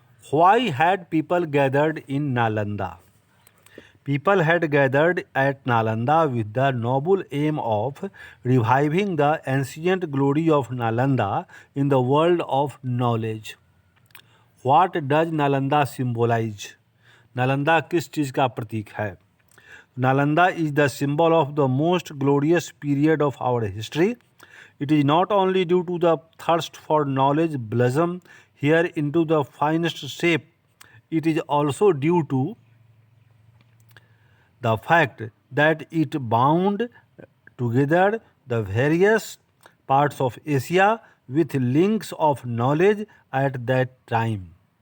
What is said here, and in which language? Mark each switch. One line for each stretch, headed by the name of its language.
English: Why had people gathered in Nalanda? People had gathered at Nalanda with the noble aim of reviving the ancient glory of Nalanda in the world of knowledge. What does Nalanda symbolize?
Hindi: Nalanda किस चीज़ का प्रतीक है?
English: Nalanda is the symbol of the most glorious period of our history. It is not only due to the thirst for knowledge blossom here into the finest shape, it is also due to the fact that it bound together the various parts of Asia with links of knowledge at that time.